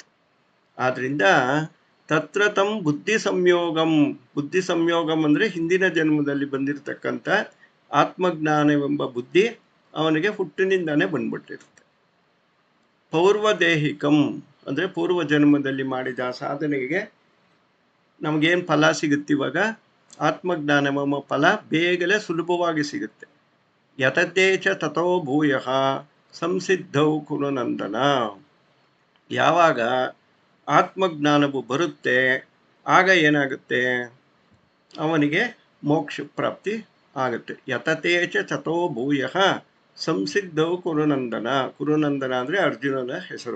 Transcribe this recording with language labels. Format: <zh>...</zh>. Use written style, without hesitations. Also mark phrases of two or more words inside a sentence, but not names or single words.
<kn>ಆದ್ದರಿಂದ</kn> <sa>ತತ್ರ ತಂ ಬುದ್ಧಿ ಸಂಯೋಗಂ, ಬುದ್ಧಿ ಸಂಯೋಗಂ</sa> <kn>ಅಂದರೆ ಹಿಂದಿನ ಜನ್ಮದಲ್ಲಿ ಬಂದಿರತಕ್ಕಂಥ ಆತ್ಮಜ್ಞಾನವೆಂಬ ಬುದ್ಧಿ ಅವನಿಗೆ ಹುಟ್ಟಿನಿಂದಾನೇ ಬಂದ್ಬಿಟ್ಟಿರುತ್ತೆ. ಪೌರ್ವದೇಹಿಕಂ ಅಂದರೆ ಪೂರ್ವ ಜನ್ಮದಲ್ಲಿ ಮಾಡಿದ ಸಾಧನೆಗೆ ನಮಗೇನು ಫಲ ಸಿಗುತ್ತೆ ಇವಾಗ? ಆತ್ಮಜ್ಞಾನವೆಂಬ ಫಲ ಬೇಗನೆ ಸುಲಭವಾಗಿ ಸಿಗುತ್ತೆ.</kn> <sa>ಯತತೇಚ ತಥೋ ಭೂಯಃ ಸಂಸಿದ್ಧೌ ಕುರು ನಂದನ.</sa> <kn>ಯಾವಾಗ ಆತ್ಮಜ್ಞಾನವು ಬರುತ್ತೆ ಆಗ ಏನಾಗುತ್ತೆ? ಅವನಿಗೆ ಮೋಕ್ಷ ಪ್ರಾಪ್ತಿ ಆಗುತ್ತೆ.</kn> <sa>ಯತತೇಚ ತಥೋ ಭೂಯಃ ಸಂಸಿದ್ಧೌ ಕುರುನಂದನ.</sa> <kn>ಕುರುನಂದನ ಅಂದರೆ ಅರ್ಜುನನ ಹೆಸರು.</kn>